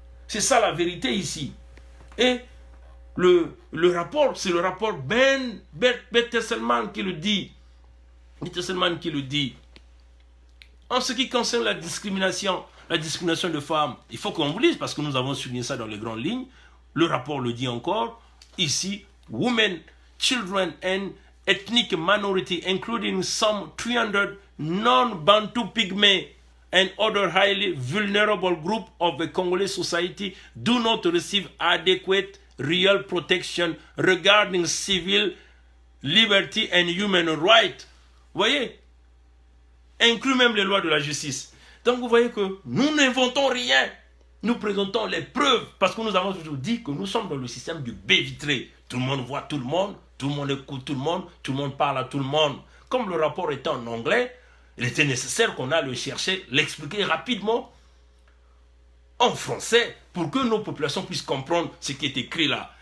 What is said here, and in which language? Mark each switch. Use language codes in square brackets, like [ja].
[fr] C'est ça la vérité ici. Et le rapport, c'est le rapport Bertelsmann qui le dit. Bertelsmann qui le dit. En ce qui concerne la discrimination de femmes, il faut qu'on vous lise parce que nous avons souligné ça dans les grandes lignes. Le rapport le dit encore. Ici, [en] women, children and ethnic minority, including some 300 non-Bantu pygmy and other highly vulnerable groups of the Congolese society do not receive adequate real protection regarding civil liberty and human rights. [fr] Vous voyez? Inclut même les lois de la justice. Donc vous voyez que nous n'inventons rien. Nous présentons les preuves parce que nous avons toujours dit que nous sommes dans le système du baie vitré. Tout le monde voit tout le monde écoute tout le monde parle à tout le monde. Comme le rapport était en anglais, il était nécessaire qu'on aille le chercher, l'expliquer rapidement en français pour que nos populations puissent comprendre ce qui est écrit là.